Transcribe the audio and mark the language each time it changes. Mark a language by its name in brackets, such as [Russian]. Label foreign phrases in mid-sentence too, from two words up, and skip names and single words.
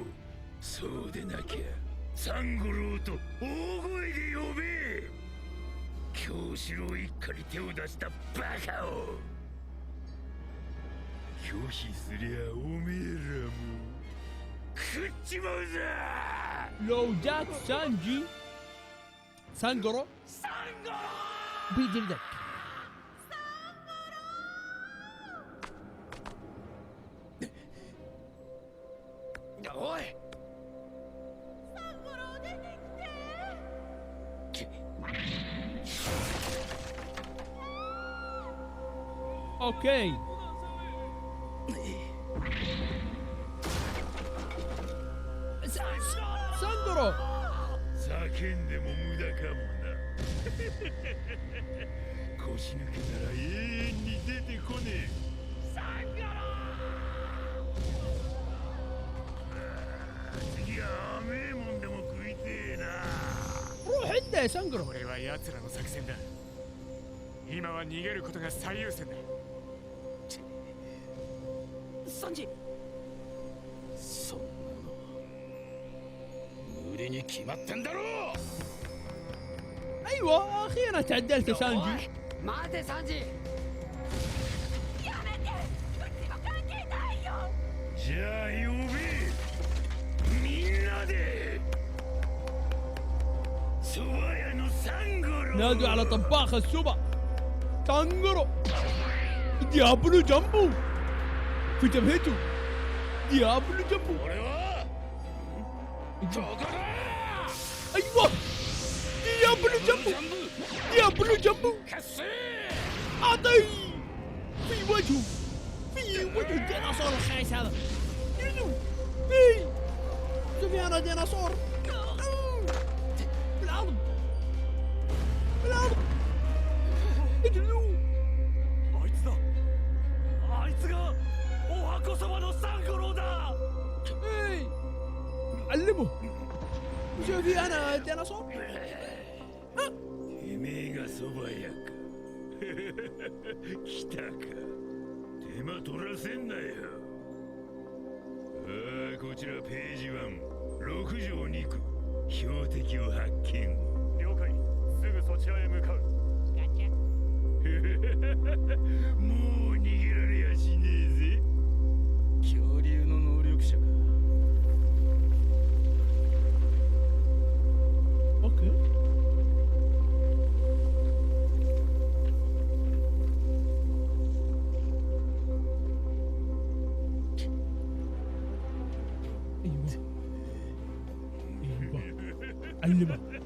[Japanese] そうでなきゃサンゴロウと大声で呼べ。京四郎一家に手を出したバカを拒否すりゃおめえらも食っちまうぞ。 [Arabic] لو جاك سانجي سانجورو [Japanese] サンゴロ [Arabic] بيجلدك [Japanese] おい。サンゴロウ出てきて [Arabic] اوكي سانجورو [Japanese] 叫んでも無駄かもな。腰抜けなら永遠に出てこねえ。次は甘えもんでも食いてえな。 [Arabic] روح انت يا سانجورو [Japanese] これは奴らの作戦だ。今は逃げることが最優先だ。サンジそんなの無理に決まってんだろう。 [Arabic] ايوه اخيرا تعدلت سانجي. [Japanese] 待てサンジ。やめて、うちの関係ないよ。じゃあ呼べ、みんなで。蕎麦屋のサンゴロ。 [Arabic] نادوا على طباخ السوبا تانجرو. ديابلو جنبه في جبهته. ديابلو جنبه. [Japanese] 俺はどこだ。 [Arabic] ايوه ديابلو جنبه. ديابلو جنبه. [Japanese] かせ。 [Arabic] اعطي في وجهه. في وجه الديناصور الخايس هذا. يلو اي سفيان ديناصور. في الارض في الارض. اجلو. [Japanese] あいつだ。あいつがお箱様のサンゴロウだ。 [Arabic] اي علمه. شوفي انا ديناصور. [Japanese] てめえが蕎麦屋か。来たか。手間取らせんなよ。ああ、こちらページ1、6条2区。標的を発見。了解。すぐそちらへ向かう。もう逃げられやしねえぜ。恐竜の能力者か。 [Arabic] اوكي. ايوه ايوه علمه.